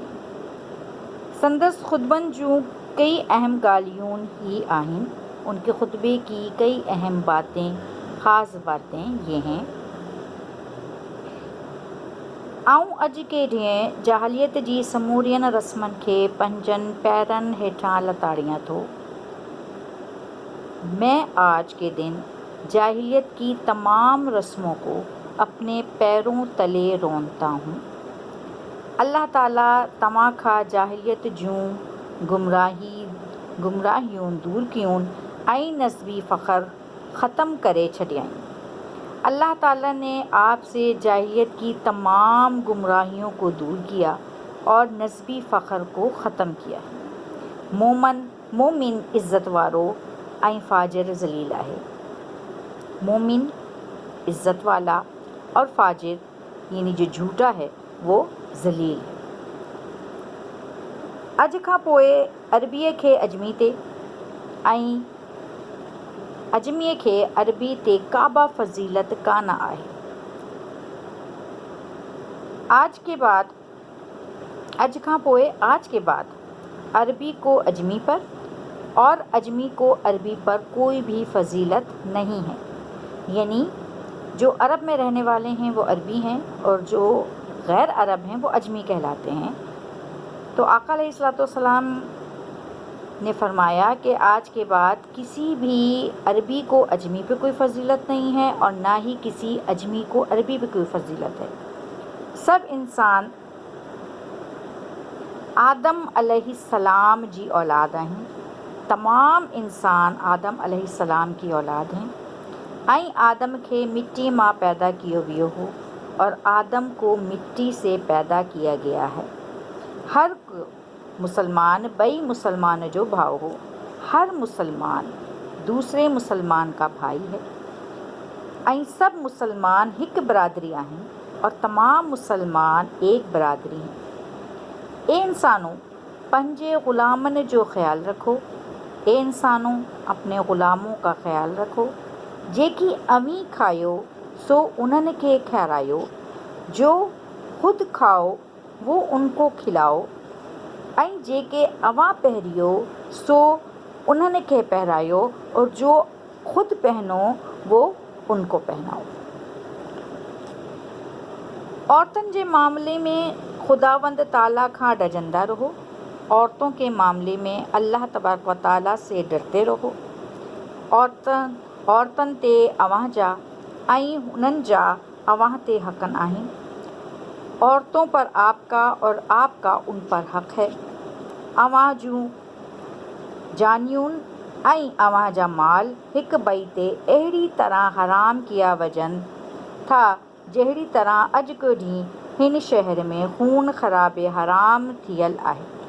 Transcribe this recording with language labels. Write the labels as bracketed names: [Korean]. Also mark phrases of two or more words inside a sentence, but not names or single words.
[Sindhi] संदसि खुतबनि जूं कई अहम ॻाल्हियूं ही आहिनि। [Hindi] उनके खुतबे की कई अहम बातें, ख़ास बातें ये हैं। [Sindhi] आऊं अॼु के ॾींहुं जाहिलियत जी समूरियुनि रस्मनि खे पंहिंजनि पैरनि हेठां लताड़ियां थो। [Hindi] मैं आज के दिन जाहिलियत की तमाम रस्मों को अपने पैरों तले रोनता हूँ। [Sindhi] अल्लाह ताला तव्हां खां जाहिलियत जूं गुमराहियूं दूर कयूं ऐं नस्बी फ़ख्र ख़त्म करे छॾियईं। [Hindi] अल्लाह ताला ने आपसे जाहिलियत की तमाम गुमराहियों को दूर किया और नस्बी फ़ख्र को ख़त्म किया। [Sindhi] मोमिन इज़्ज़त वारो ऐं फ़ाजिर ज़लील आहे। [Hindi] मोमिन इज़्ज़त वाला और फ़ाजिर यानी जो झूठा है वो ज़लील है। [Sindhi] अॼु खां पोइ अरबीअ खे अजमी ते ऐं अजमीअ खे अरबी ते काबा फ़ज़ीलत कान आहे। आज खां पोइ [Hindi] आज के बाद अरबी को अजमी पर और अजमी को अरबी पर कोई भी फ़ज़ीलत नहीं है। यानी जो अरब में रहने वाले हैं वो अरबी हैं और जो गैर अरब हैं वो अजमी कहलाते हैं। तो आका अलैहिस्सलाम ने फरमाया कि आज के बाद किसी भी अरबी को अजमी पे कोई फ़ज़ीलत नहीं है और ना ही किसी अजमी को अरबी पे कोई फ़ज़ीलत है। [Sindhi] सब इंसान आदम अलैहिस्सलाम जी औलाद आहिनि। [Hindi] तमाम इंसान आदम अलैहिस्सलाम की औलाद हैं। [Sindhi] ऐं आदम खे मिट्टी मां पैदा कियो वियो हो [Hindi] और आदम को मिट्टी से पैदा किया गया है। [Sindhi] हर मुसलमान ॿई मुसलमान जो भाउ हो। [Hindi] हर मुसलमान दूसरे मुसलमान का भाई है [Sindhi] ऐं सभु मुसलमान हिकु बिरादरी आहिनि [Hindi] और तमामु मुसलमान एक बिरादरी हैं। ए इंसानों, [Sindhi] पंहिंजे ग़ुलामनि जो ख़्यालु रखो। [Hindi] ए इंसानों, अपने ग़ुलामों का ख़्यालु रखो। [Sindhi] जेकी अवीं खायो सो उन्हनि खे खारायो, [Hindi] जो ख़ुदि खाओ वो उनको खिलाओ [Sindhi] ऐं जेके अवां पहिरियो सो उन्हनि खे पहिरायो [Hindi] और जो ख़ुदि पहनो वो उनको पहनाओ। [Sindhi] औरतुनि जे मामले में खुदावंद ताला खां डजंदा रहो। [Hindi] औरतों के मामले में अल्लाह तबारक व ताला से डरते रहो। [Sindhi] औरतुनि ते अव्हां जा ऐं हुननि जा अव्हां ते हक़ आहिनि। [Hindi] औरतों पर आपका और आपका उन पर हक़ है। [Sindhi] अव्हां जूं जानियुनि ऐं अव्हां जा माल हिक ॿिए ते अहिड़ी तरह हराम किया वञनि था जहिड़ी तरह अॼु ॾींहुं हिन शहर में खून ख़राबे हराम थियल आहे।